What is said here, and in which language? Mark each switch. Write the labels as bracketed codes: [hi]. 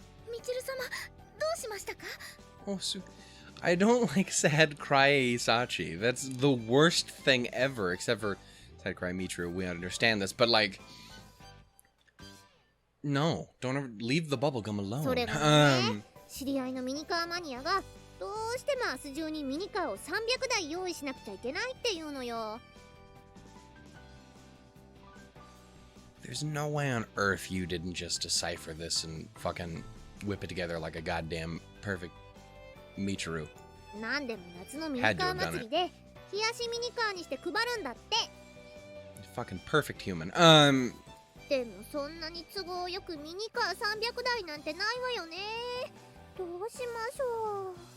[ja] みちる様、どうしましたか？ [en] Oh, I don't like sad cry Sachi. That's the worst thing ever, except for sad cry Michiru. We understand this, but like, no, don't ever leave the bubblegum alone. [ja] それがね、知り合いのミニカーマニアがどうしても明日中にミニカーを300台用意しなくちゃいけないっていうのよ。 [en] There's no way on earth you didn't just decipher this and fucking whip it together like a goddamn perfect Michiru. [ja] なんでも夏のミニカー祭りで冷やしミニカーにして配るんだって。 [en] Fucking perfect human. [ja] でもそんなに都合よくミニカー300台なんてないわよね。どうしましょう。